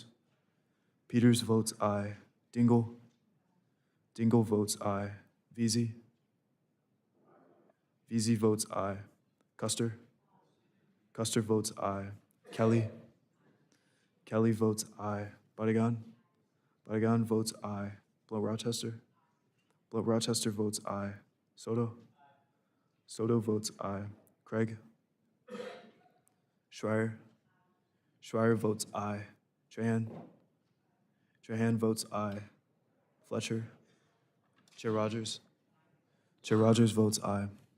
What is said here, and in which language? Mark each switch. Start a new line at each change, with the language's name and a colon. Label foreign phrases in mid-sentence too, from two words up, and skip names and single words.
English: Peters votes aye. Dingell. Dingell votes aye. Veazey. Veazey votes aye. Custer. Custer votes aye. Kelly. Kelly votes aye. Barragan. Barragan votes aye. Blow Rochester. Blow Rochester votes aye. Soto. Soto votes aye. Craig. Schreier. Schreier votes aye. Trahan. Trahan votes aye. Fletcher. Chair Rogers. Chair Rogers votes aye.